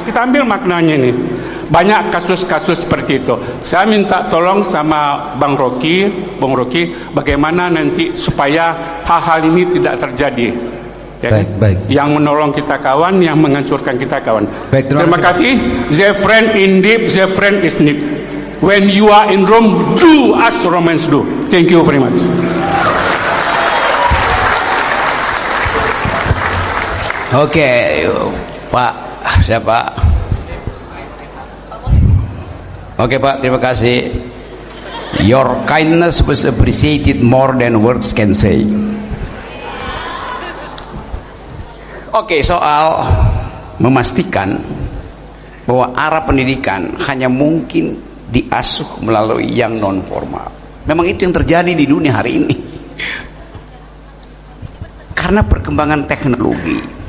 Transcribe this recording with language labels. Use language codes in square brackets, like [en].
[id] Kita ambil maknanya ini. Banyak kasus-kasus seperti itu. Saya minta tolong sama Bang Rocky, bagaimana nanti supaya hal-hal ini tidak terjadi. Ya, baik. Yang menolong kita kawan, yang menghancurkan kita kawan. Baik, terima kasih. [en] The friend in deep, the friend is need. When you are in Rome, do as Romans do. Thank you very much. [id] Oke, Pak, siapa? Oke Pak, terima kasih. [en] Your kindness was appreciated more than words can say. [id] Oke, soal memastikan bahwa arah pendidikan hanya mungkin diasuh melalui yang non formal. Memang itu yang terjadi di dunia hari ini. Karena perkembangan teknologi.